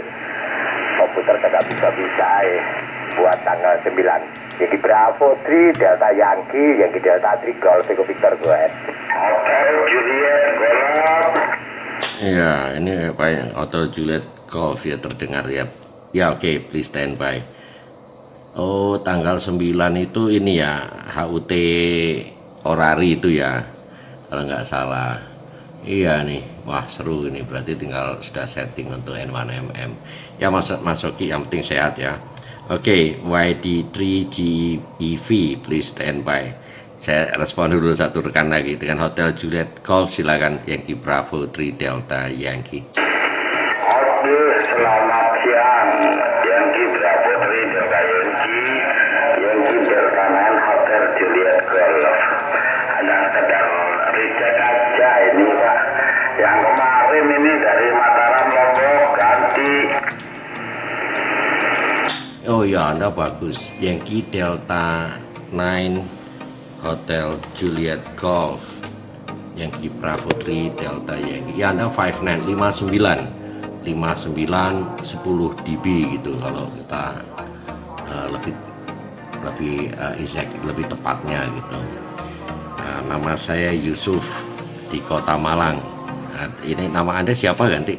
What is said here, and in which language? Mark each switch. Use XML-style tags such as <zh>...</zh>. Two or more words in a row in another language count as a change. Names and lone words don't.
<id>Komputer kagak bisa-bisa buat tanggal 9.</id> <en>Jadi Bravo 3 Delta Yankee, Yankee Delta 3 Golf Eco Victor gue. Juliet Golf.</en> <id>Ya ini Pak yang</id> <en>Hotel Juliet Golf</en> <id>ya, terdengar ya. Ya oke,</id> <en>please stand by.</en> <id>Oh tanggal 9 itu ini ya, HUT Orari itu ya, kalau nggak salah. Iya nih, wah seru ini, berarti tinggal sudah setting untuk N1MM. Ya Mas Oki, yang penting sehat ya. Oke, YD3GEV,</id> <en>please stand by.</en> <id>Saya respon dulu satu rekan lagi dengan</id> <en>Hotel Juliet Golf,</en> <id>silakan.</id> <en>Yankee Bravo 3 Delta Yankee.</en> <id>Oke, selamat siang.</id> <en>Yankee Bravo 3 Delta Yankee, Yankee Delta 9 Hotel Juliet Golf.</en> <id>Hanya sedang recheck aja ini Pak. Yang kemarin ini dari Mataram Lombok ganti. Oh ya, Anda bagus.</id> <en>Yankee Delta 9 Hotel Juliet Golf, Yankee Bravo 3 Delta Yankee.</en> <id>Ya Anda 59 10 dB gitu kalau kita lebih tepatnya gitu. Nama saya Yusuf di Kota Malang. Ini nama Anda siapa ganti?</id>